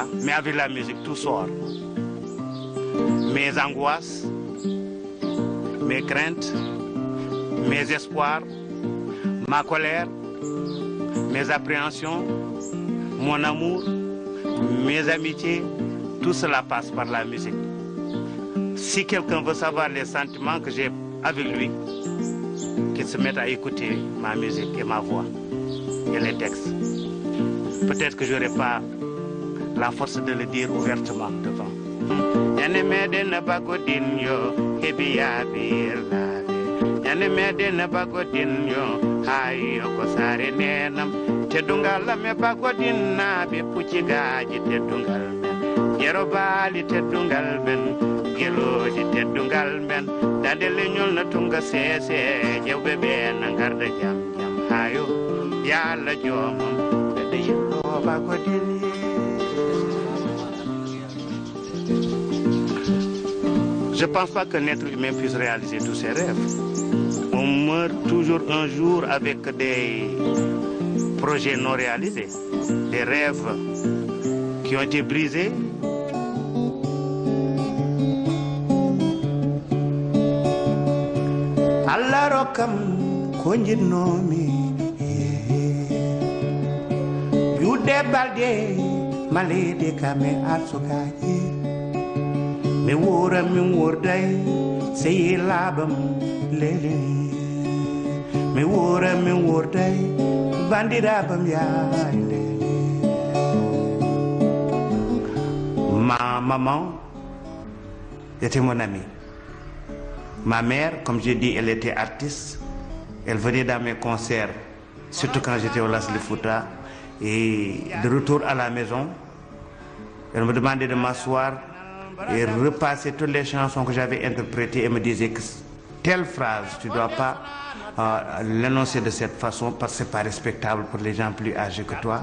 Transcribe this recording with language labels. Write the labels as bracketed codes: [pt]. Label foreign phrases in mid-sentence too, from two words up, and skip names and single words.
[fr] Mais avec la musique, tout sort. Mes angoisses, mes craintes, mes espoirs, ma colère, mes appréhensions, mon amour, mes amitiés, tout cela passe par la musique. Si quelqu'un veut savoir les sentiments que j'ai avec lui, qu'il se mette à écouter ma musique et ma voix et les textes. Peut-être que je n'aurai pas la force de le dire ouvertement devant. [ff] Yane meden bagodin yo hebiya birlabe yane meden bagodin yo hayo ko sare nenam teddungal me bagodin nabe pucigaji teddungal men yerobali teddungal men geloji teddungal men dande leñol na tunga sese jewbe be na garda jam hayo yalla jomum de yelo bagodin. [fr] Je ne pense pas qu'un être humain puisse réaliser tous ses rêves. On meurt toujours un jour avec des projets non réalisés, des rêves qui ont été brisés. [ff] Allah rokam konjinomi jude balde malede kame arsukaji mi wura mi wurday sey labam lele mi wura mi wurday bandirabam yaande. [fr] Ma maman était mon amie. Ma mère, comme j'ai dit, elle était artiste. Elle venait dans mes concerts, surtout quand j'étais au Las de Fouta. Et de retour à la maison, elle me demandait de m'asseoir et repasser toutes les chansons que j'avais interprétées et me disait que telle phrase, tu ne dois pas l'énoncer de cette façon parce que ce n'est pas respectable pour les gens plus âgés que toi.